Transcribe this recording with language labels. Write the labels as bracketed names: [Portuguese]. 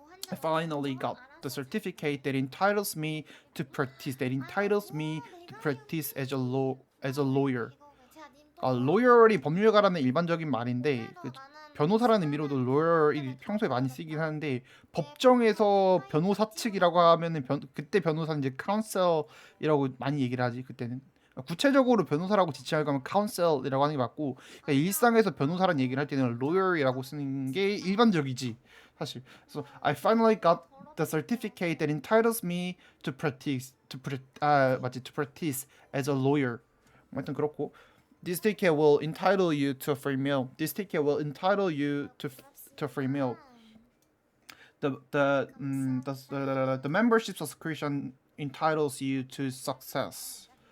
[English] I finally got the certificate that entitles me to practice as a lawyer. [Korean] lawyer이 법률가라는 일반적인 말인데 변호사라는 의미로도 lawyer이 평소에 많이 쓰긴 하는데 법정에서 변호사 측이라고 하면은 그때 변호사는 이제 counsel이라고 많이 얘기를 하지. 그때는 구체적으로 변호사라고 지칭할 거면 counsel이라고 하는 게 맞고 그러니까 일상에서 변호사라는 얘기를 할 때는 lawyer이라고 쓰는 게 일반적이지 사실. [English] So I finally got the certificate that entitles me to practice as a lawyer. [Korean] 하여튼 그렇고 [English] this ticket will entitle you to a free meal. This ticket will entitle you to a free meal. The membership subscription entitles you to success.